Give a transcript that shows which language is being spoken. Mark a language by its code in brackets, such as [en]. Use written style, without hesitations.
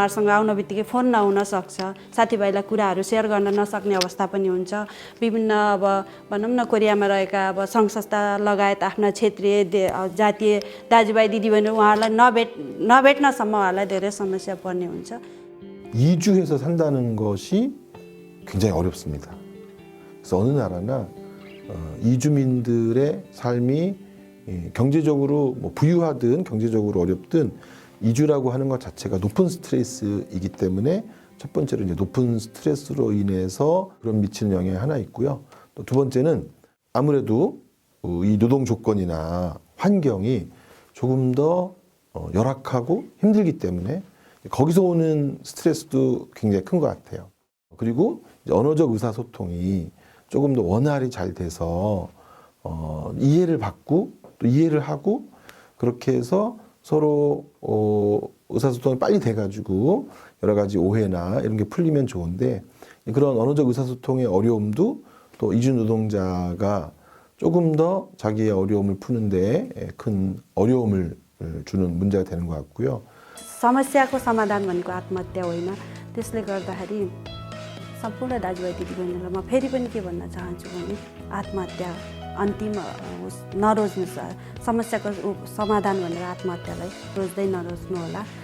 [ne] उहाँहरूसँग आउन बित्तिकै फोन नहुन सक्छ, साथीभाइलाई कुराहरू सेयर गर्न नसक्ने अवस्था पनि हुन्छ। विभिन्न अब भनौँ न, कोरियामा रहेका अब सङ्घ संस्था लगायत आफ्ना क्षेत्रीय जातीय दाजुभाइ दिदीबहिनीहरू उहाँहरूलाई नभेट्नसम्म उहाँहरूलाई धेरै समस्या पर्ने हुन्छ। [ko] 이주해서 산다는 것이 굉장히 어렵습니다. 그래서 어느 나라나 이주민들의 삶이 경제적으로 부유하든 경제적으로 어렵든 이주라고 하는 것 자체가 높은 스트레스이기 때문에 첫 번째로 이제 높은 스트레스로 인해서 그런 미치는 영향이 하나 있고요. 또 두 번째는 아무래도 이 노동 조건이나 환경이 조금 더 열악하고 힘들기 때문에 거기서 오는 스트레스도 굉장히 큰 것 같아요. 그리고 이제 언어적 의사소통이 조금 더 원활히 잘 돼서 이해를 받고 또 이해를 하고 그렇게 해서 서로 의사소통이 빨리 돼가지고 여러 가지 오해나 이런 게 풀리면 좋은데 그런 언어적 의사소통의 어려움도 또 이주 노동자가 조금 더 자기의 어려움을 푸는데 큰 어려움을 주는 문제가 되는 것 같고요. [ne] समस्याको समाधान भनेको आत्महत्या होइन। त्यसले गर्दाखेरि सम्पूर्ण दाजुभाइ दिदीबहिनीलाई म फेरि पनि के भन्न चाहन्छु भने आत्महत्या अन्तिम नरोज्नु, समस्याको समाधान भनेर आत्महत्यालाई रोज्दै नरोज्नु होला।